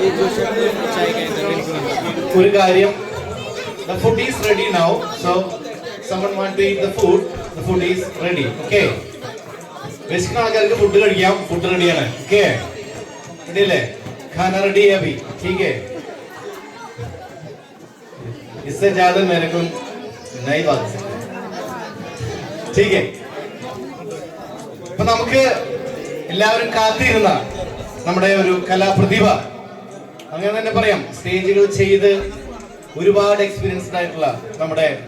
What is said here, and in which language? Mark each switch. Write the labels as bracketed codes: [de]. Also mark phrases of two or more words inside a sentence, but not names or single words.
[ml] ഒരു കാര്യം, [en] the food is ready now, so someone want to eat the food is ready, okay? [ml] വിശക്കുന്ന ആൾക്കാർക്ക് ഫുഡ് കഴിക്കാം, ഫുഡ് റെഡിയാണ്, ഓക്കെ? റെഡി അല്ലേ? [hi] खाना रेडी है अभी, ठीक है? इससे ज्यादा मेरे को नहीं बात सकते, ठीक है? [ml] അപ്പൊ നമുക്ക് എല്ലാവരും കാത്തിരുന്ന നമ്മുടെ ഒരു കലാപ്രതിഭ, അങ്ങനെ തന്നെ പറയാം, സ്റ്റേജുകൾ ചെയ്ത് ഒരുപാട് എക്സ്പീരിയൻസ്ഡ് ആയിട്ടുള്ള നമ്മുടെ